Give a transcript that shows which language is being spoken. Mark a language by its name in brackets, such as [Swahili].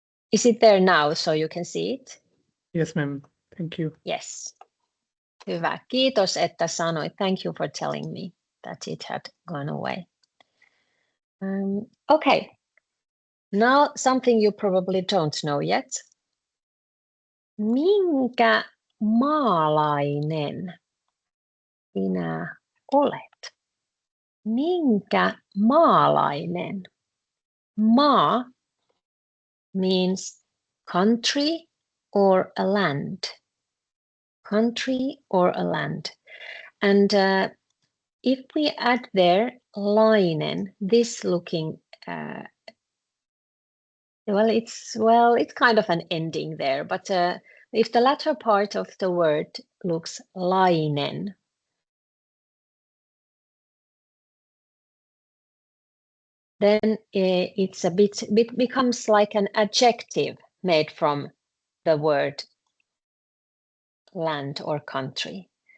[English] Is it there now so you can see it? Yes, ma'am. Thank you. [Finnish] Yes. Hyvä. Kiitos, että sanoit. [English] Thank you for telling me that it had gone away. Okay. Now something you probably don't know yet. [Finnish] Minkä maalainen sinä olet? Minkä maalainen? [English] Maa means country or a land. Country or a land. And if we add there lainen, this looking, it's kind of an ending there, but if the latter part of the word looks lainen, then it's it becomes like an adjective made from the word land or country.